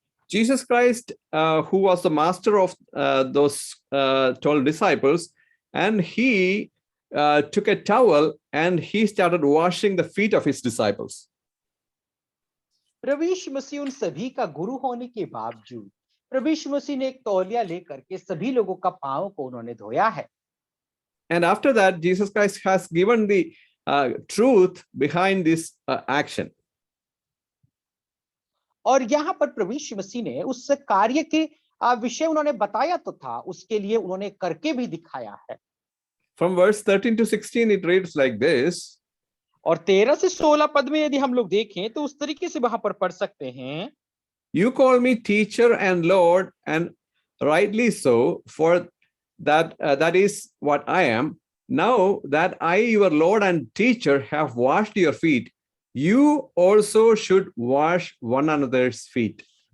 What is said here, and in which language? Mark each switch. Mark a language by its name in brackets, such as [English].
[English] Jesus Christ, who was the master of those 12 disciples, and he took a towel and he started washing the feet of his disciples. [Hindi] प्रभु यीशु मसीह उन सभी का गुरु होने के बावजूद प्रभु यीशु मसीह ने एक तौलिया लेकर के सभी लोगों का पांव को उन्होंने धोया है। [English] And after that, Jesus Christ has given the truth behind this action. [Hindi] और यहाँ पर प्रभु यीशु मसीह ने उस कार्य के विषय उन्होंने बताया तो था, उसके लिए उन्होंने करके भी दिखाया है। [English] From verse 13 to 16, it reads like this. [Hindi] और 13 से 16 पद में यदि हम लोग देखें तो उस तरीके से वहां पर पढ़ सकते हैं, [English] You call me teacher and Lord, and rightly so, for that is what I am. Now that I, your Lord and teacher, have washed your feet, you also should wash one another's feet.